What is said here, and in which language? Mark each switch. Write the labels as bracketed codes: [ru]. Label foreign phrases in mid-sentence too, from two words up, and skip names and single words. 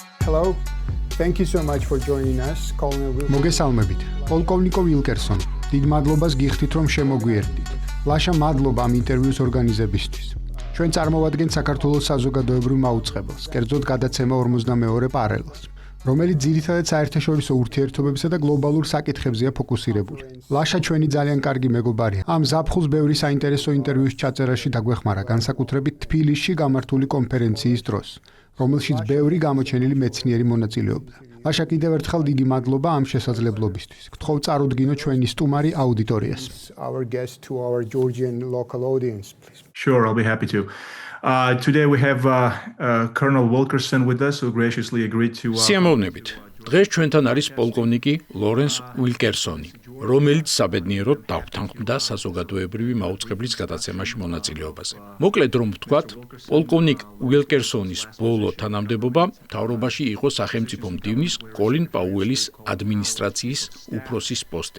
[en] Hello. Thank you so much for joining us. [ka] მოგესალმებით. პოლკოვნიკო ვილკერსონი. დიდ მადლობას გიხდით, რომ შემოგვიერთდით. ლაშა მადლობა ამ ინტერვიუს ორგანიზებისთვის. ჩვენ წარმოვადგენთ საქართველოს საზოგადოებრივ მაუწყებელს, კერძოდ გადაცემა 42 პარალელს, რომელიც ძირითადად საერთაშორისო ურთიერთობებსა და გლობალურ საკითხებზეა ფოკუსირებული. ლაშა ჩვენი ძალიან კარგი მეგობარია. ამ ზაფხულს ბევრი საინტერესო ინტერვიუს ჩაწერაში დაგვეხმარა, განსაკუთრებით თბილისში გამართული კონფერენციის დროს, რომელშიც ბევრი გამოჩენილი მეცნიერი მონაწილეობდა. ლაშა, კიდევ ერთხელ დიდი მადლობა ამ შესაძლებლობისთვის. გთხოვ წარუდგინო ჩვენი სტუმარი აუდიტორიას. [en] Our guest to our Georgian local audience, please. Sure, I'll be happy to. Today we have Colonel Wilkerson with us, who graciously agreed to. [ka] სიამოვნებით. დღეს ჩვენთან არის პოლკოვნიკი ლორენს უილკერსონი, რომელიც საბედნიეროდ დაგვთანხმდა საზოგადოებრივი მაუწყებლის გადაცემაში მონაწილეობაზე. მოკლედ რომ ვთქვათ, პოლკოვნიკ უილკერსონის ბოლო თანამდებობა მთავრობაში იყო სახელმწიფო მდივნის კოლინ პაუელის ადმინისტრაციის უფროსის პოსტი.